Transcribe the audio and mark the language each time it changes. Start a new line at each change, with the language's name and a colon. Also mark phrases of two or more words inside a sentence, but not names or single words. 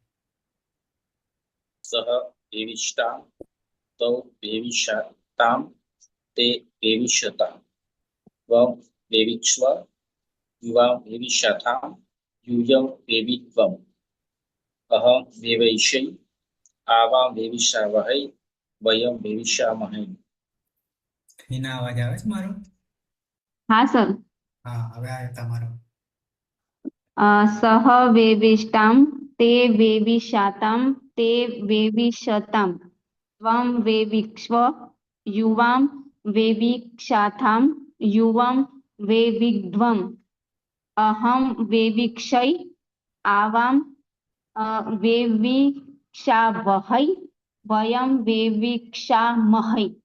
Sanskrit: सः वेविष्टां तौ वेविषतां ते वेविषतां त्वं वेविक्ष्व युवां वेविषाथां यूयं वेविध्वम् अहं वेवैष्यै आवां वेविषावहै वयं वेविषामहे.
Gujarati: हीना અવાજ આવે છે મારો? હા સર. હા, હવે આવ્યો તમારો.
Sanskrit: सह वेविष्टाम ते वेविषाताम ते वेविषताम त्वं वेविक्ष्व युवां वेविक्षाथाम युवं વેવિध्वम् अहं वेविक्षै आवां वेविक्षावहै वयं वेविक्षामहै.